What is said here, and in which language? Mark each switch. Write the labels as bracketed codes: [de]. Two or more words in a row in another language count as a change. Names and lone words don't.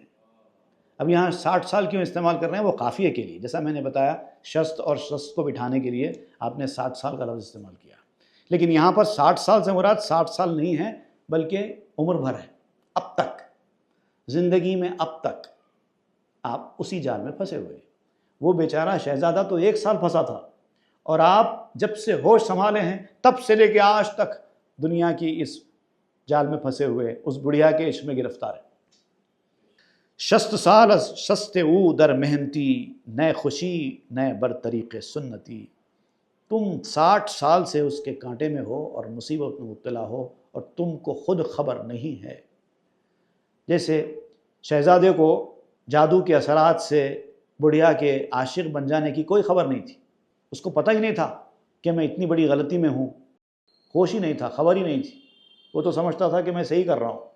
[ur] اب یہاں 60 سال کیوں استعمال کر رہے ہیں؟ وہ قافیے کے لیے، جیسا میں نے بتایا شست اور شست کو بٹھانے کے لیے آپ نے 60 سال کا لفظ استعمال کیا، لیکن یہاں پر 60 سال سے مراد 60 سال نہیں ہے بلکہ عمر بھر ہے، اب تک زندگی میں اب تک آپ اسی جال میں پھنسے ہوئے۔ وہ بیچارہ شہزادہ تو 1 سال پھنسا تھا، اور آپ جب سے ہوش سنبھالے ہیں تب سے لے کے آج تک دنیا کی اس جال میں پھنسے ہوئے، اس بڑھیا کے عشق میں گرفتار ہے۔ [fa] شست سال از شست او در محنتی، نئے خوشی نئے بر طریق سنتی۔ [ur] تم 60 سال سے اس کے کانٹے میں ہو اور مصیبت میں مبتلا ہو، اور تم کو خود خبر نہیں ہے۔ جیسے شہزادے کو جادو کے اثرات سے بڑھیا کے عاشق بن جانے کی کوئی خبر نہیں تھی، اس کو پتہ ہی نہیں تھا کہ میں اتنی بڑی غلطی میں ہوں، ہوش ہی نہیں تھا، خبر ہی نہیں تھی، وہ تو سمجھتا تھا کہ میں صحیح کر رہا ہوں۔